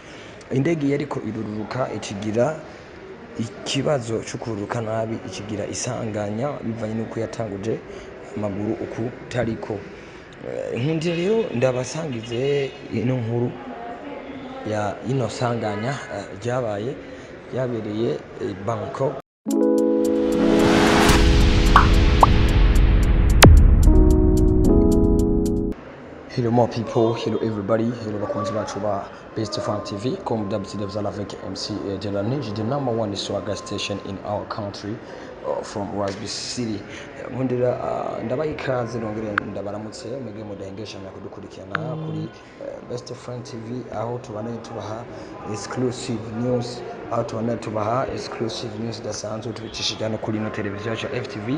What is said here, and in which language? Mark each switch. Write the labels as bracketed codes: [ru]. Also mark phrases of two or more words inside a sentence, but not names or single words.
[rn] Indege yariko irururuka ikigira ikibazo cyo kururuka nabi, ikigira isanganya bivanye nuko yatanguje amaguru ukutariko. Nkundire rero ndabasangize ino nkuru ya ino sanganya ryabereye Bangkok. [en] Hello more people, hello everybody, hello [rn] bakunzi bacu ba [en] Best Fan TV, [fr] comme d'habitude vous allez avec [en] MC Jelani, the number one swagger station in our country from Rasby City. [rn] Nkundira ndabaye ikaze nongere ndabaramutse mwebwe mudahengesha na kudukurikirana kuri Best Fan TV, aho tubanaye tubaha [en] exclusive news, [rn] aho tubanaye tubaha [en] exclusive news [rn] dasanzwe tubicishije no kuri no televiziyo ya FTV.